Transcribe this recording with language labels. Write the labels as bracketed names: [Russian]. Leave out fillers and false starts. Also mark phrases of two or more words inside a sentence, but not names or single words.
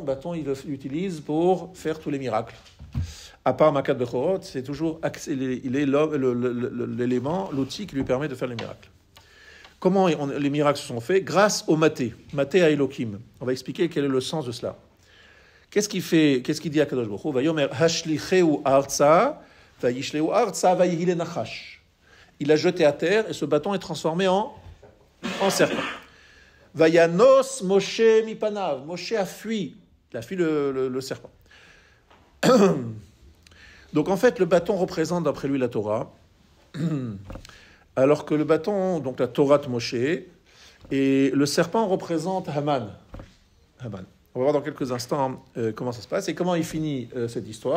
[French] Bâton, il l'utilise pour faire tous les miracles. À part [Hebrew] מכת בכורות, [French] c'est toujours il est l'élément, l'outil qui lui permet de faire les miracles. Comment les miracles se sont faits? Grâce au Maté. [Hebrew] מטה האלהים. [French] On va expliquer quel est le sens de cela. Qu'est-ce qu'il fait? Qu'est-ce qu'il dit à [Hebrew] קדוש ברוך הוא? ויאמר השליכהו ארצה, וישליכהו ארצה, ויהי לנחש. [French] Il l'a jeté à terre et ce bâton est transformé en serpent. [Hebrew] וינס משה מפניו. [French] Moshe a fui. Il a fui le serpent. Donc en fait, le bâton représente d'après lui la Torah, alors que le bâton, donc la Torah de Moshe, et le serpent représente Haman. Haman. On va voir dans quelques instants comment ça se passe et comment il finit cette histoire.